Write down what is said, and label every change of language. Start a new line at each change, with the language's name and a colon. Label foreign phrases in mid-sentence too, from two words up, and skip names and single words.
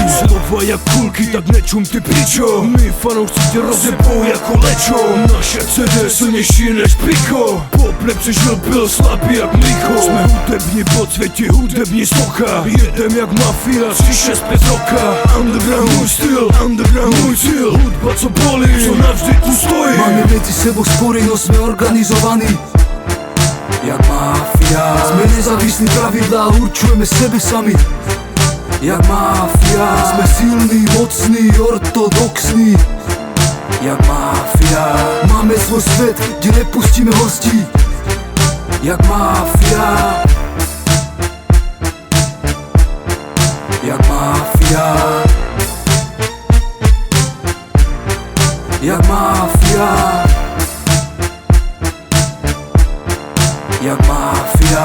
Czech: Slova jak kulky, tak nečum ty pičo. My fanoušci tě rozjebou jako lečo. Naše CD silnější než piko. Pople přežil, byl slabý jak mlíko. Jsme hudební podsvětí, hudební slocha. Jedem jak mafia, 365 roka. Underground můj styl, underground můj cíl. Hudba co bolí, co navždy tu stojí.
Slovak: Máme medzi sebou spory, no sme organizovaní jak mafia. Sme nezávislí, pravidlá určujeme sebe sami jak mafia. Sme silní, mocní, ortodoxní jak mafia. Máme svoj svet, kde nepustíme hostí jak mafia. Jak mafia. Jak mafia. Jak mafia.